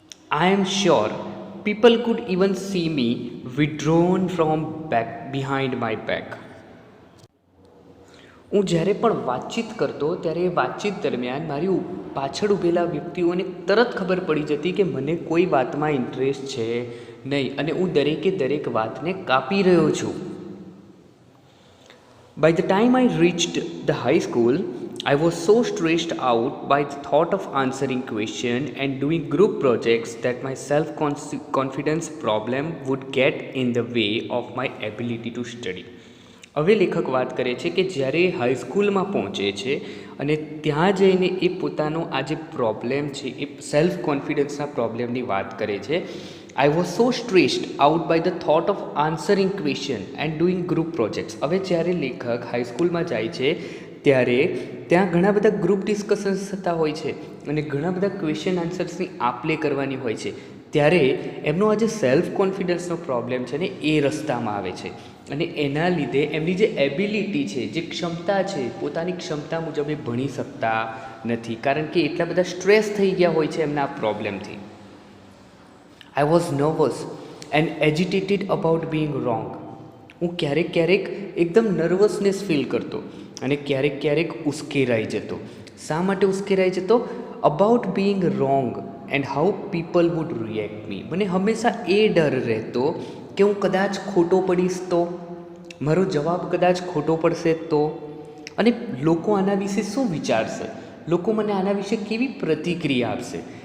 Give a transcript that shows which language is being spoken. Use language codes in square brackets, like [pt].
[en] I am sure people could even see me withdrawn from back behind my back. [gu] હું જ્યારે પણ વાતચીત કરતો ત્યારે એ વાતચીત દરમિયાન મારી પાછળ ઊભેલા વ્યક્તિઓને તરત ખબર પડી જતી કે મને કોઈ વાતમાં ઇન્ટરેસ્ટ છે નહીં અને હું દરેકે દરેક વાતને કાપી રહ્યો છું. [en] By the time I reached the high school, I was so stressed out by the thought of answering questions and doing group projects that my self-confidence problem would get in the way of my ability to study. [gu] હવે લેખક વાત કરે છે કે જ્યારે હાઈસ્કૂલમાં પહોંચે છે અને ત્યાં જઈને એ પોતાનો આ જે પ્રોબ્લેમ છે એ સેલ્ફ કોન્ફિડન્સના પ્રોબ્લેમની વાત કરે છે. [en] I was so stressed out by the thought of answering question and doing group projects. [gu] હવે જ્યારે લેખક હાઈસ્કૂલમાં જાય છે ત્યારે ત્યાં ઘણા બધા ગ્રુપ ડિસ્કશન્સ થતા હોય છે અને ઘણા બધા ક્વેશ્ચન આન્સર્સની આપ-લે કરવાની હોય છે. ત્યારે એમનો આ જે સેલ્ફ કોન્ફિડન્સનો પ્રોબ્લેમ છે ને એ રસ્તામાં આવે છે અને એના લીધે એમની જે એબિલિટી છે, જે ક્ષમતા છે, પોતાની ક્ષમતા મુજબ એ ભણી શકતા નથી કારણ કે એટલા બધા સ્ટ્રેસ થઈ ગયા હોય છે એમના આ પ્રોબ્લેમથી. [en] I was nervous and agitated about being wrong. [gu] હું ક્યારેક એકદમ નર્વસનેસ ફીલ કરતો અને ક્યારેક ઉશ્કેરાઈ જતો. શા માટે ઉશ્કેરાઈ જતો? [en] About being wrong and how people would react me. [gu] મને હંમેશા એ ડર રહેતો કે હું કદાચ ખોટો પડીશ તો, મારો જવાબ કદાચ ખોટો પડશે તો, અને લોકો આના વિશે શું વિચારશે, લોકો મને આના વિશે કેવી પ્રતિક્રિયા આપશે.